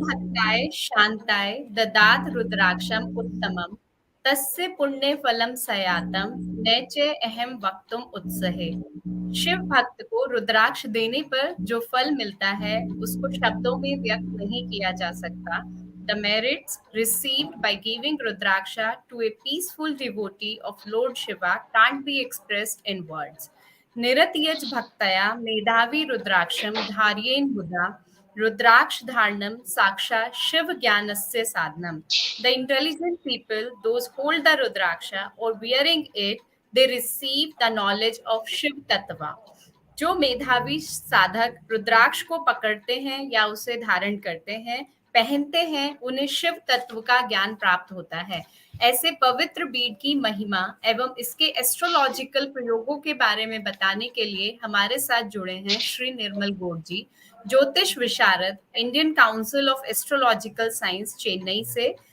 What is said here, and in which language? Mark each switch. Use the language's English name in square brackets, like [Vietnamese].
[Sanskrit] भक्ताय शांताय ददात रुद्राक्षम उत्तमम तस्य पुण्य फलम सयातम नैचे अहम वक्तुम उत्सहे। [Hindi] शिव भक्त को रुद्राक्ष देने पर जो फल मिलता है उसको शब्दों में व्यक्त नहीं किया जा सकता। [English] The merits received by giving Rudraksha to a peaceful devotee of Lord Shiva can't be expressed in words. [Sanskrit] निरत्यज भक्तया मेधावी रुद्राक्षम धार्येन मुदा रुद्राक्ष धारणम साक्षात शिव ज्ञानस्य साधनम। [English] The intelligent people, those hold the rudraksha or wearing it, they receive the knowledge of Shiv Tattva. [Hindi] जो मेधावी साधक रुद्राक्ष को पकड़ते हैं या उसे धारण करते हैं, पहनते हैं, उन्हें शिव तत्व का ज्ञान प्राप्त होता है। ऐसे पवित्र बीड की महिमा एवं इसके एस्ट्रोलॉजिकल प्रयोगों के बारे में बताने के लिए हमारे साथ जुड़े हैं श्री निर्मल गौड़ जी, ज्योतिष विशारद, Indian council of astrological science Chennai से।